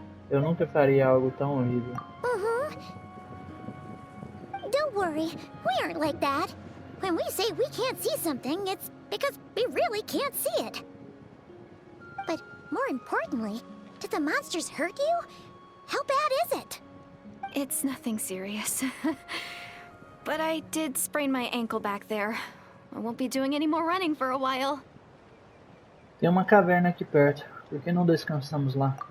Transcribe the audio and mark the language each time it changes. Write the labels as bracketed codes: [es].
[pt] Eu nunca faria algo tão horrível. [en] Don't worry, we aren't like that. When we say we can't see something, it's because we really can't see it. But more importantly, did the monsters hurt you? How bad is it? It's nothing serious. But I did sprain my ankle back there. I won't be doing any more running for a while. [pt] Tem uma caverna aqui perto. Por que não descansamos lá?